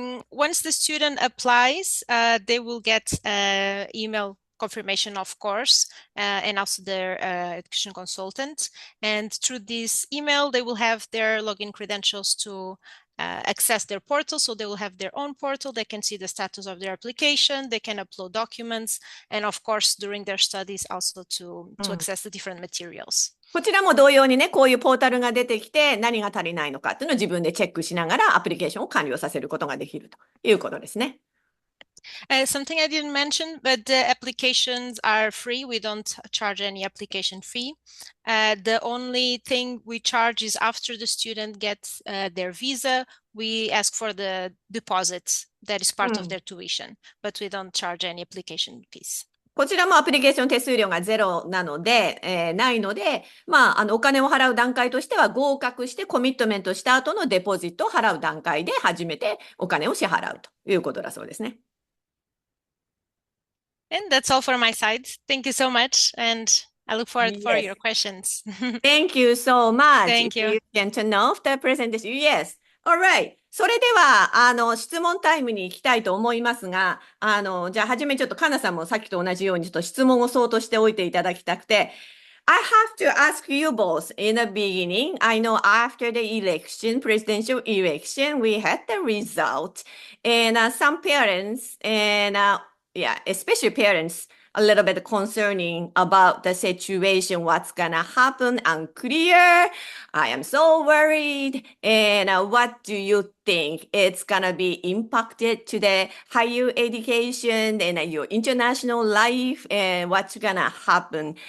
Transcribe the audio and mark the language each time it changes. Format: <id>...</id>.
<en>Once the student applies, they will get email confirmation, of course, and also their education consultant. And through this email, they will have their login credentials to access their portal. So they will have their own portal. They can see the status of their application. They can upload documents. And of course, during their studies, also to access the different materials.</en> <ja>こちらも同様にね、こういうポータルが出てきて、何が足りないのかっていうのを自分でチェックしながらアプリケーションを完了させることができるということですね。</ja> <en>Something I didn't mention, but the applications are free. We don't charge any application fee. The only thing we charge is after the student gets their visa, we ask for the deposit that is part of their tuition, but we don't charge any application fees. こちらもアプリケーション手数料がゼロなので、ないので、まあ、お金を払う段階としては合格してコミットメントした後のデポジットを払う段階で初めてお金を支払うということだそうですね。 And that's all for my side. Thank you so much. And I look forward for your questions. Thank you so much. Thank you. You can turn off the presentation. Yes. All right.</en> <ja>それでは、質問タイムに行きたいと思いますが、じゃあ、はじめちょっとかなさんもさっきと同じように、ちょっと質問をそうとしておいていただきたくて、</ja> <en>I have to ask you both in the beginning. I know after the election, presidential election, we had the result. And some parents, and especially parents, a little bit concerning about the situation, what's gonna happen, unclear. I am so worried. And what do you think it's gonna be impacted to the higher education and your international life and what's gonna happen?</en>